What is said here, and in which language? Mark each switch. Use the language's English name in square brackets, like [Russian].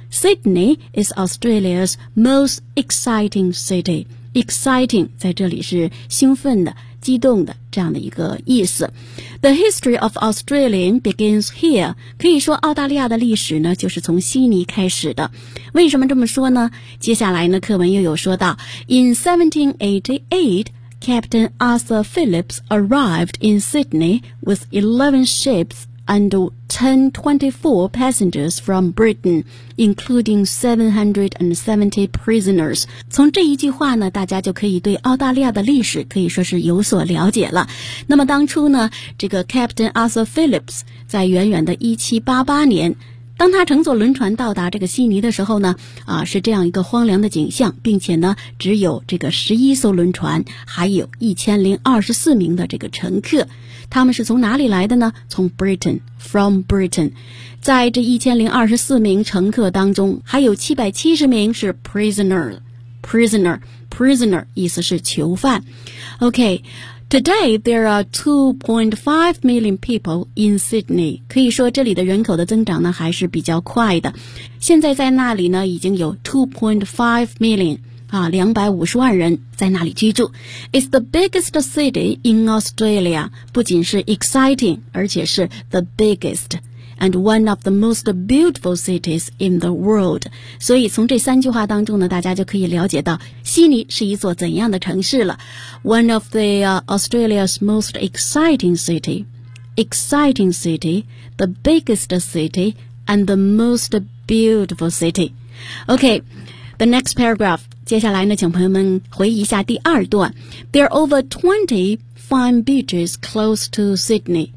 [English] Sydney is Australia's most exciting city. [Chinese] Exciting 在这里是兴奋的、激动的这样的一个意思。 [English] The history of Australia begins here. [Chinese] 可以说澳大利亚的历史呢就是从悉尼开始的。为什么这么说呢？接下来呢课文又有说到 [English] In 1788 Captain Arthur Phillips arrived in Sydney with 11 ships and 1024 passengers from Britain, including 770 prisoners. [Chinese] 从这一句话呢，大家就可以对澳大利亚的历史可以说是有所了解了。那么当初呢，这个 Captain Arthur Phillips 在远远的1788年，当他乘坐轮船到达这个悉尼的时候呢，是这样一个荒凉的景象，并且呢，只有这个11艘轮船，还有1024名的这个乘客。他们是从哪里来的呢？从 Britain, [English] from Britain. [Chinese] 在这1024名乘客当中，还有770名是 prisoner, 意思是囚犯。 [English] Okay, today there are 2.5 million people in Sydney. [Chinese] 可以说这里的人口的增长呢还是比较快的。现在在那里呢已经有 [English] 2.5 million. [Chinese] 250万人在那里居住。 [English] It's the biggest city in Australia. [Chinese] 不仅是 [English] exciting, [Chinese] 而且是 [English] the biggest and one of the most beautiful cities in the world. [Chinese] 所以从这三句话当中呢，大家就可以了解到悉尼是一座怎样的城市了。 [English] One of the Australia's most exciting city. exciting city, the biggest city, and the most beautiful city. Okay, the next paragraph. [Chinese] 接下来呢，请朋友们回忆一下第二段。 [English] There are over 20 fine beaches close to Sydney.